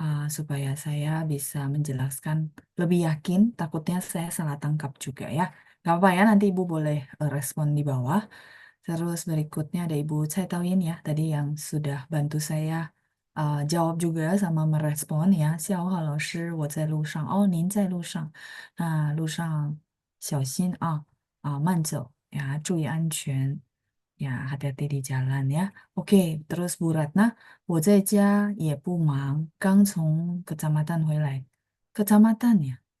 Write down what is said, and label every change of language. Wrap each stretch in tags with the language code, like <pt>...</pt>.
<id>Supaya saya bisa menjelaskan lebih yakin, takutnya saya salah tangkap juga ya. Nggak apa-apa ya, nanti Ibu boleh respon di bawah. Terus berikutnya ada Ibu Cai Tauyin ya, tadi yang sudah bantu saya jawab juga sama merespon ya.</id> <zh>下午好，老师，我在路上。哦，您在路上，那路上小心啊，慢走呀，注意安全。</zh> <id>Ya, hati-hati di jalan ya. Oke, terus</id> <zh>Bu Ratna, 我在家也不忙，刚从kecamatan 回来。 kecamatan.</zh>